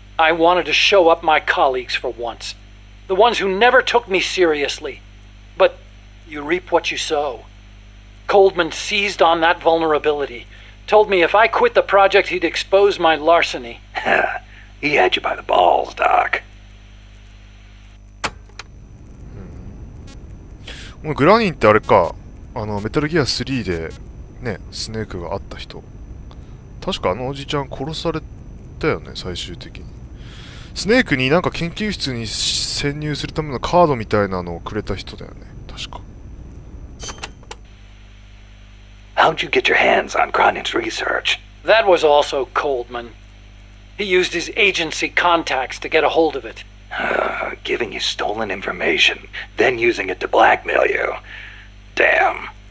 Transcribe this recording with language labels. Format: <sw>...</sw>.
<en>I wanted to show up my colleagues for once. The ones who never took me seriously. But you reap what you sow. Coldman seized on that vulnerability. Told me if I quit the project, he'd expose my larceny. He had you by the balls, Doc.</en> <ja>グラニンってあれか、メタルギア3でね、スネークがあった人。確かあのおじちゃん殺されたよね、最終的に。スネークになんか研究室に潜入するためのカードみたいなのをくれた人だよね、確か。</ja> <en>How'd you get your hands on Cronin's research? That was also Coldman. He used his agency contacts to get a hold of it. Giving you stolen information, then using it to blackmail you. Damn.</en>